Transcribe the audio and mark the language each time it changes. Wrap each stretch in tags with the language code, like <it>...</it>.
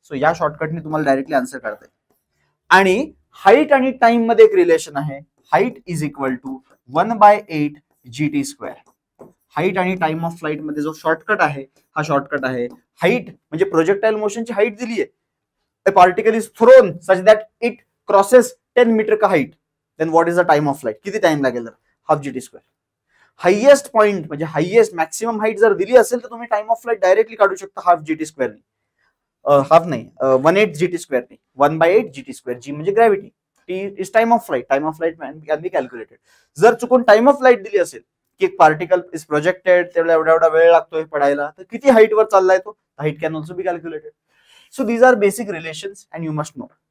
<mr>So या शॉर्टकटने तुम्हाला directly answer काढता येईल. आणि हाईट आणि टाइम मध्ये एक रिलेशन आहे.</mr> <en>Height is equal to 1/8 GT square.</en> <mr>Height आणि टाइम ऑफ फ्लाइट मध्ये जो शॉर्टकट आहे हा शॉर्टकट आहे. हाईट म्हणजे प्रोजेक्टाइल मोशनची हाईट दिली आहे.</mr> <en>A particle is thrown such that it crosses 10 metre का height. Then what is the time of flight?</en> <mr>किती टाइम लागेल? Half GT square. Highest point म्हणजे हायएस्ट मॅक्सिमम हाईट जर दिली असेल तर तुम्ही टाइम ऑफ फ्लाइट डायरेक्टली काढू शकता हाफ GT स्क्वेअर. हाफ नाही 1/8 GT स्क्वेअर नाही, 1/8 GT स्क्वेअर.</mr> <en>G म्हणजे gravity, T is time of flight. Time of flight can be calculated.</en> <mr>जर चुकून टाइम ऑफ फ्लाइट दिली असेल की</mr> <en>एक particle is projected,</en> <mr>तेवढा एवढा वेळ लागतोय पडायला, तर किती हाईट वर चाललाय तो,</mr> <en>Height can also be calculated. So these are basic relations and you must know.</en>